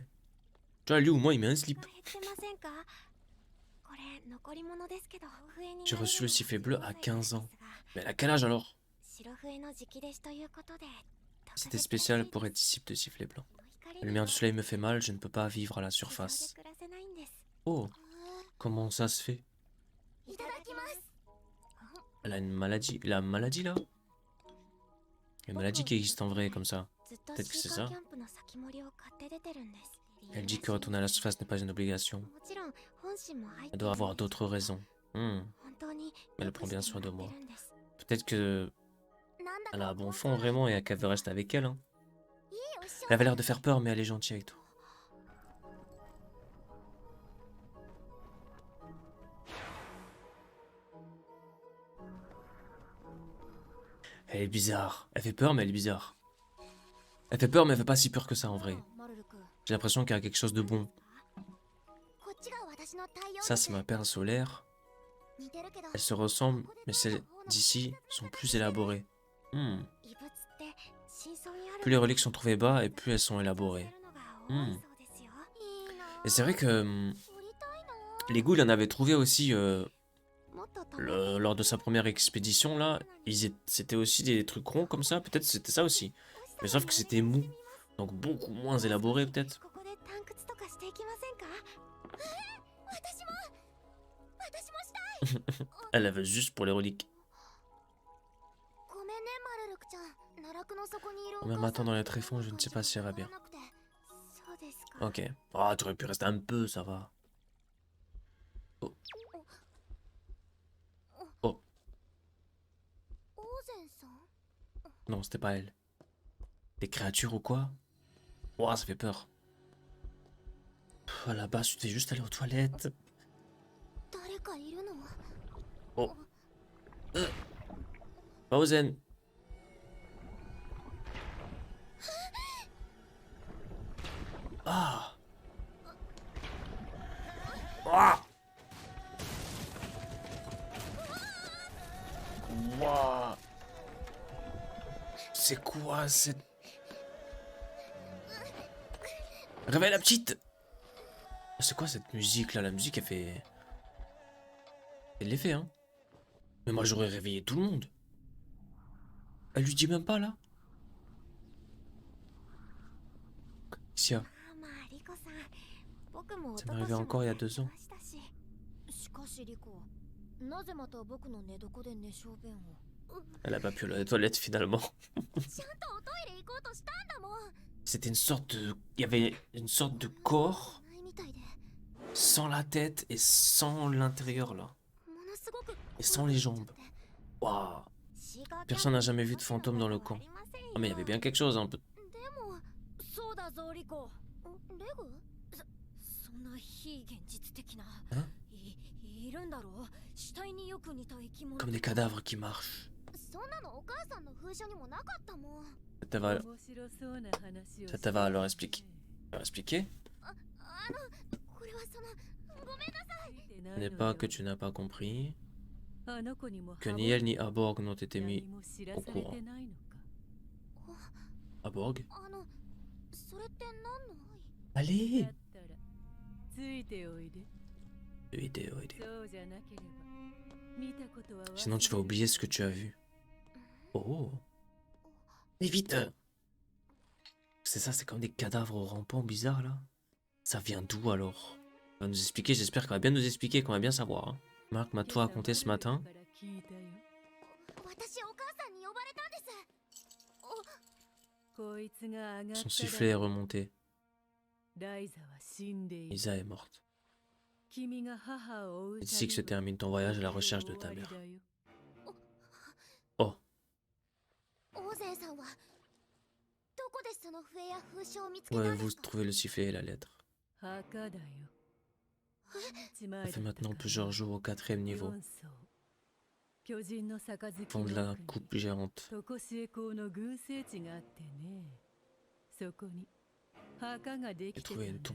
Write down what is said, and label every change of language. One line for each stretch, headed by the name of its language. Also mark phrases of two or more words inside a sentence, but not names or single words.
French: Tu vois, lui ou moi, il met un slip. J'ai reçu le sifflet bleu à 15 ans. Mais elle a quel âge alors? C'était spécial pour être disciple de sifflet blanc. La lumière du soleil me fait mal, je ne peux pas vivre à la surface. Oh, comment ça se fait?
Japanese: いただきます。
French: Elle a une maladie. La maladie là? Une maladie qui existe en vrai comme ça.
Japanese: ずっと
French: Peut-être que
Japanese: シ
French: c'est
Japanese: ーカー
French: ça.
Japanese: キャンプの先森を買って出てるんです。
French: Elle dit que retourner à la surface n'est pas une obligation.
Japanese: もちろん本心も入っ
French: Elle
Japanese: てい
French: doit
Japanese: るん
French: avoir
Japanese: です
French: d'autres raisons. Hmm.
Japanese: 本当に
French: Elle
Japanese: よ
French: prend
Japanese: く
French: bien
Japanese: して
French: soin
Japanese: も
French: de
Japanese: らっ
French: moi.
Japanese: てるんです。
French: Peut-être que
Japanese: なんだ
French: elle a
Japanese: か
French: un bon
Japanese: 本
French: fond
Japanese: 当に
French: vraiment et qu'elle veut rester avec elle. Hein.
Japanese: いいお師匠
French: Elle avait l'air de faire peur mais elle est gentille avec toi. Elle est bizarre. Elle fait peur mais elle est bizarre. Elle fait peur mais elle fait pas si peur que ça en vrai.
Japanese: マルル君
French: J'ai l'impression qu'il y a quelque chose de bon.
Japanese: こっちが私の太陽
French: Ça c'est ma perle solaire.
Japanese: 似てるけど
French: Elles se ressemblent mais celles d'ici sont plus élaborées. Hmm.
Japanese: 異物って真相にある
French: Plus les reliques sont trouvées bas et plus elles sont élaborées.
Japanese: のが多いそうですよ。いいな
French: Et c'est vrai que
Japanese: 掘りたいな
French: les ghouls il en avait trouvé aussi
Japanese: もっとため
French: lors de sa première expédition là. C'était aussi des trucs ronds comme ça. Peut-être c'était ça aussi. Mais sauf que c'était mou. Donc beaucoup moins élaboré peut-être.
Japanese: ここで探掘とかしていきませんか？私もしたい。
French: Elle avait juste pour les reliques.
Japanese: ごめんねマルルクちゃん。奈落の底にいるお
French: Même
Japanese: 母
French: attends
Japanese: さん
French: dans les tréfonds, je ne sais pas si elle va bien.
Japanese: そうですか。
French: Ok. Ah, tu aurais pu rester un peu, ça va. Oh. Oh.
Japanese: オーゼンさん。
French: Non, c'était pas elle. Des créatures ou quoi? Ouah, ça fait peur. Là-bas, tu t'es juste allé aux toilettes.
Japanese: 誰かいるの？
French: Oh. Bowsen. Ah. Ah. Ouah. C'est quoi cette... Réveille la petite. C'est quoi cette musique là? La musique elle fait... Elle l'effet hein. Mais moi j'aurais réveillé tout le monde. Elle lui dit même pas là. Sia.
Japanese: まあリコさん。僕も
French: Ça m'est arrivé encore il y a 2 ans.
Japanese: しかしリコ、なぜまた僕の寝床で寝小便を？
French: Elle a pas pu aller aux toilettes finalement.
Japanese: ちゃんとおトイレ行こうとしたんだもん。
French: C'était une sorte de... Il y avait une sorte de corps
Japanese: ないみたいで。
French: sans la tête et sans l'intérieur là.
Japanese: ものすごく
French: Et sans les jambes. Waouh. Personne n'a jamais vu de fantôme dans le camp. Ah mais il y avait bien quelque chose un peu.
Japanese: でもそうだぞリコ。レグ？そんな非現実的な。いるんだろう。死体によく似た生き物。
French: Comme des cadavres qui marchent.
Japanese: そんなのお母さんの封書にもなかったもん。
French: Ça va leur expliquer. Leur expliquer?
Japanese: これはそのごめんなさい。
French: Ce n'est pas que tu n'as pas compris que ni elle ni Aborg n'ont été mis au courant. Aborg?
Japanese: それって何の？
French: Allez! Sinon tu vas oublier ce que tu as vu. Oh! Mais vite! C'est ça, c'est comme des cadavres rampants bizarres là. Ça vient d'où alors? Elle va nous expliquer, j'espère qu'elle va bien nous expliquer, qu'on va bien savoir. Hein. Marc m'a tout raconté ce matin.
Japanese: 私お母さんに呼ばれたんです。
French: Son sifflet est remonté. Lisa est morte. C'est ici que se termine ton voyage à la recherche de ta mère. Oh.
Japanese: オーゼンさんはどこでその笛や封書を見つけ
French: Où
Japanese: たんで
French: avez-vous
Japanese: すか？
French: trouvé le sifflet et la lettre? Ça fait maintenant plusieurs jours au 4e niveau. Fond de la coupe géante. J'ai trouvé une tombe.